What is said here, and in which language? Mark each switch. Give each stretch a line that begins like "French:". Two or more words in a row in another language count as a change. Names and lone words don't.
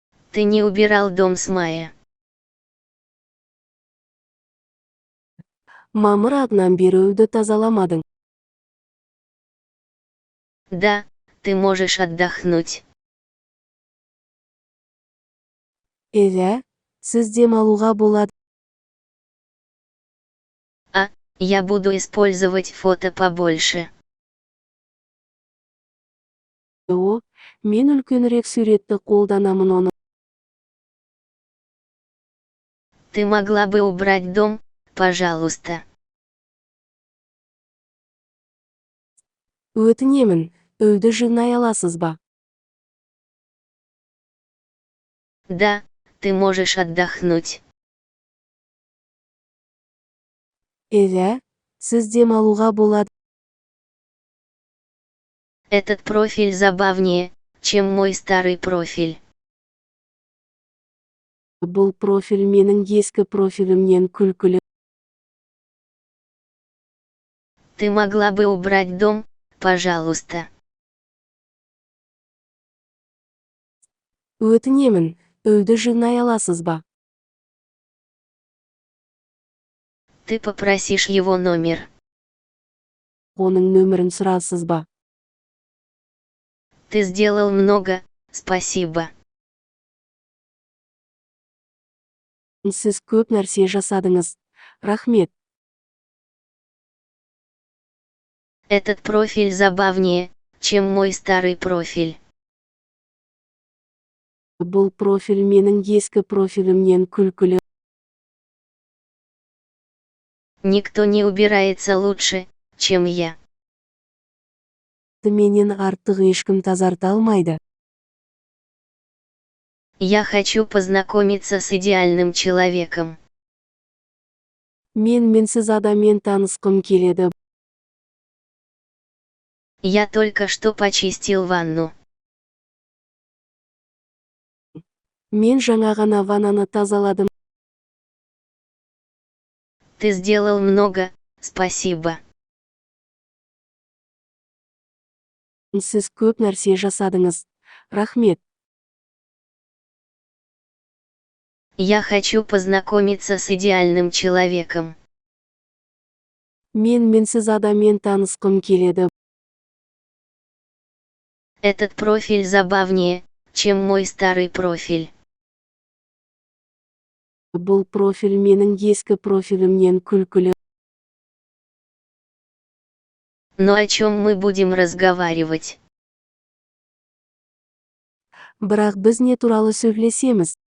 Russian: Ты не убирал дом с мая.
Kazakh: Мамыр айынан бері үйді тазаламадың.
Russian: Да, ты можешь отдохнуть.
Kazakh: Сіз демалуға болады.
Russian: Я буду использовать фото побольше.
Kazakh: Мен үлкенірек суретті қолданамын оны.
Russian: Ты могла бы убрать дом, пожалуйста.
Kazakh: Өтінемін, үйді жинай аласыз ба?
Russian: Да, ты можешь отдохнуть.
Kazakh: Сіз демалуға болады.
Russian: Этот профиль забавнее, чем мой старый профиль.
Kazakh: Бұл профиль менің ескі профилімнен күлкілі.
Russian: Ты могла бы убрать дом, пожалуйста.
Kazakh: Өтінемін, үйді жинай аласыз ба?
Russian: Ты попросишь его номер.
Kazakh: Оның нөмірін сұрасыз ба?
Russian: Ты сделал много, спасибо.
Kazakh: Сіз көп нәрсе жасадыңыз. Рахмет.
Russian: Этот профиль забавнее, чем мой старый профиль.
Kazakh: Бұл профиль менің ескі профилімнен күлкілі.
Russian: Никто не убирается лучше, чем я.
Kazakh: Менен артық ешкім тазарта алмайды.
Russian: Я хочу познакомиться с идеальным человеком.
Kazakh: Мен менсіз адаммен танысқым келеді.
Russian: Я только что почистил ванну.
Kazakh: Мен жаңа ғана ваннаны тазаладым.
Russian: Ты сделал много, спасибо.
Kazakh: Сіз көп нәрсе жасадыңыз. Рахмет.
Russian: Я хочу познакомиться с идеальным человеком.
Kazakh: Мен менсіз адаммен танысқым келеді.
Russian: Этот профиль забавнее, чем мой старый профиль.
Kazakh: Бұл профиль менің ескі профилімнен күлкілі.
Russian: Но о чем мы будем разговаривать?
Kazakh: Бірақ біз не туралы сөйлесеміз?